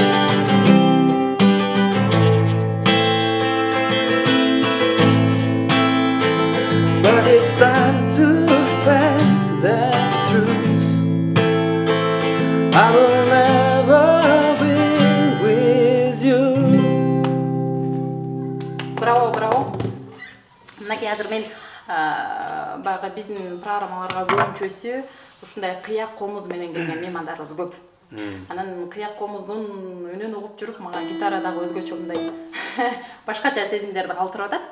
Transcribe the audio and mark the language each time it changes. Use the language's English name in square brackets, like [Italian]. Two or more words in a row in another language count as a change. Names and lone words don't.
[English] But it's time to face the truth. I will never be with you. [Kyrgyz] Браво, браво. Мынакей азыр мен баягы биздин программаларга көбүнчөсү ушундай кыяк комуз менен келген меймандарыбыз көп. Анан кыяк комуздун үнүн угуп жүрүп мага гитарадагы өзгөчө мындай башкача сезимдерди калтырып атат.